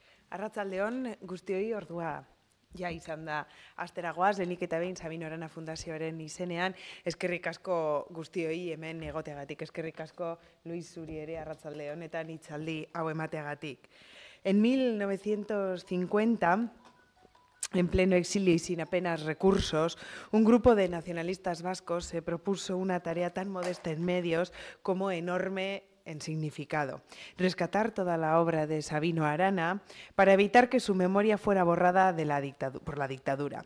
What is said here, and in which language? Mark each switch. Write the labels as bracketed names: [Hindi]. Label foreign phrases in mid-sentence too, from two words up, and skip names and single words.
[Basque] Arratsaldeon guztioi, ordua ja izan da asteragoaz, lehenik eta behin Sabino Arana Fundazioaren izenean, eskerrik asko guztioi hemen egoteagatik, eskerrik asko Luis zuri ere arratsalde honetan hitzaldi hau emateagatik. [Spanish] En 1950, en pleno exilio y sin apenas recursos, un grupo de nacionalistas vascos se propuso una tarea tan modesta en medios como enorme en significado: rescatar toda la obra de Sabino Arana para evitar que su memoria fuera borrada por la dictadura.